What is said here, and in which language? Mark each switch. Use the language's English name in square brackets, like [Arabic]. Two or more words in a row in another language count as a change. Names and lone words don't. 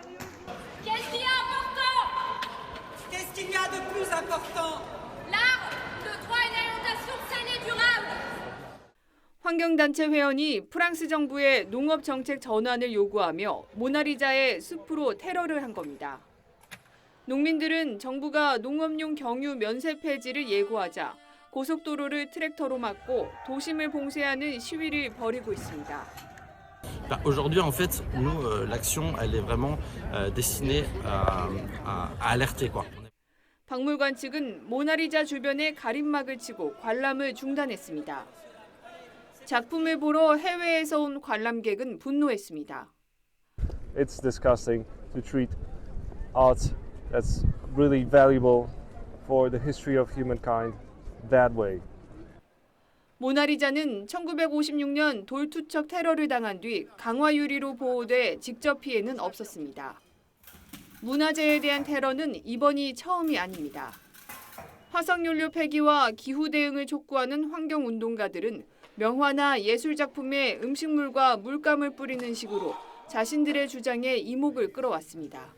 [Korean] 환경단체 회원이 프랑스 정부의 농업 정책 전환을 요구하며 모나리자의 숲으로 테러를 한 겁니다. 농민들은 정부가 농업용 경유 면세 폐지를 예고하자 고속도로를 트랙터로 막고 도심을 봉쇄하는 시위를 벌이고 있습니다. [French] Aujourd'hui, en fait, nous, l'action, elle est vraiment destinée à alerter, quoi. [Korean] 박물관 측은 모나리자 주변에 가림막을 치고 관람을 중단했습니다. 작품을 보러 해외에서 온 관람객은 분노했습니다. [English] It's disgusting to treat art that's really valuable for the history of humankind that way. [Korean] 모나리자는 1956년 돌투척 테러를 당한 뒤 강화 유리로 보호돼 직접 피해는 없었습니다. 문화재에 대한 테러는 이번이 처음이 아닙니다. 화석연료 폐기와 기후 대응을 촉구하는 환경운동가들은 명화나 예술작품에 음식물과 물감을 뿌리는 식으로 자신들의 주장에 이목을 끌어왔습니다.